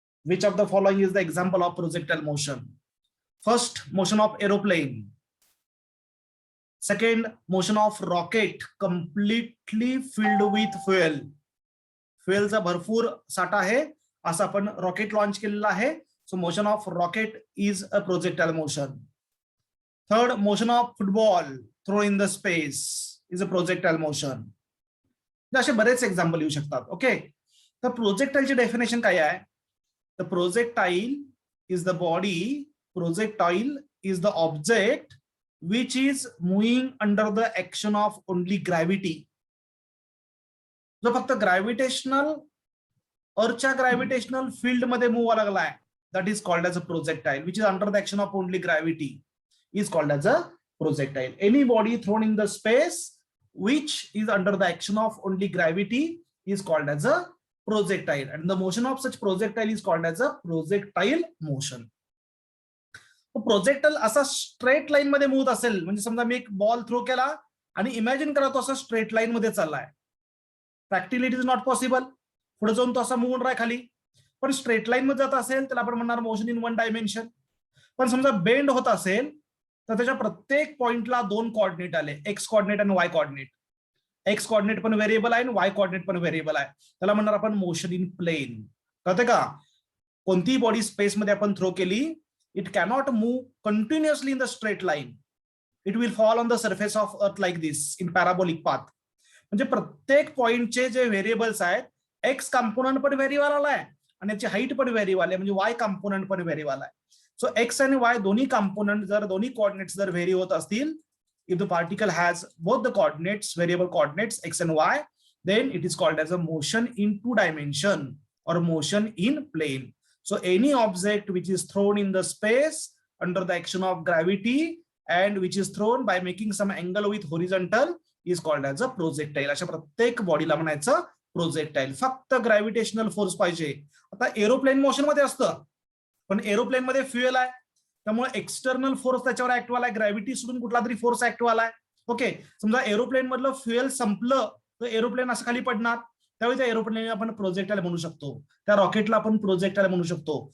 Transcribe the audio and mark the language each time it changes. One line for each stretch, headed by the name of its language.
English: Which of the following is the example of projectile motion? First, motion of aeroplane. Second, motion of rocket completely filled with fuel.
Marathi: फ्युएलचा भरपूर साठा आहे, असं आपण rocket launch केलेला आहे.
English: So motion of rocket is a projectile motion. Third, motion of football throw in the space is a projectile motion.
Marathi: असे बरेच example येऊ शकतात. ओके, तर प्रोजेक्टाइलची डेफिनेशन काय आहे?
English: The projectile is the body, projectile is the object which is moving under the action of only gravity.
Marathi: जो फक्त gravitational, अर्थच्या gravitational field मध्ये मूव्ह लागलाय,
English: that is called as a projectile, which is under the action of only gravity is called as a projectile. Any body thrown in the space which is under the action of only gravity is called as a projectile, and the motion of such projectile is called as a projectile motion.
Marathi: Projectile असा straight line मध्ये move असेल, म्हणजे समजा मी एक ball throw केला आणि imagine करा तो असा स्ट्रेट लाईन मध्ये चाललाय.
English: Practically it is not possible.
Marathi: पुढे जाऊन तो असा मूव्ह होणार आहे खाली, पण स्ट्रेट लाईन मध्ये जात असेल त्याला आपण म्हणणार मोशन इन 1 डायमेन्शन. पण समजा बेंड होत असेल तर त्याच्या प्रत्येक पॉइंटला 2 कोऑर्डिनेट आले, एक्स कोऑर्डिनेट आणि वाय कोऑर्डिनेट. एक्स कॉर्डिनेट पण व्हेरिएबल आहे आणि वाय कॉर्डिनेट पण व्हेरिएबल आहे. त्याला म्हणणार आपण मोशन इन प्लेन. कळते का? कोणतीही बॉडी स्पेसमध्ये आपण थ्रो केली,
English: It cannot move continuously in the straight line. It will fall on the surface of earth like this in parabolic path.
Marathi: म्हणजे प्रत्येक पॉइंटचे जे व्हेरिएबल्स आहेत, एक्स कंपोनंट पण व्हेरिएबल आहे आणि याची हाईट पण व्हेरिएबल आहे, म्हणजे वाय कंपोनंट पण व्हेरिएबल आहे. सो एक्स आणि वाय दोन्ही कंपोनंट जर दोन्ही कोऑर्डिनेट्स जर व्हेरी होत असतील,
English: if the particle has both the coordinates, variable coordinates x and y, then it is called as a motion in two dimension or motion in plane. So any object which is thrown in the space under the action of gravity and which is thrown by making some angle with horizontal is called as a projectile.
Marathi: अशा प्रत्येक बॉडीला म्हणायचं projectile. फक्त gravitational force पाहिजे. आता aeroplane motion मध्ये असतं, पण एरोप्लेन मध्ये फ्युएल आहे, त्यामुळे एक्सटर्नल फोर्स त्याच्यावर ऍक्ट व्हायला, ग्रॅव्हिटी सोडून कुठला तरी फोर्स ऍक्ट व्हायला. ओके, समजा एरोप्लेन मधलं फ्युएल संपलं तर एरोप्लेन असं खाली पडणार, त्यावेळी त्या एरोप्लेन आपण प्रोजेक्टाईल म्हणू शकतो, त्या रॉकेटला आपण प्रोजेक्टाईल म्हणू शकतो.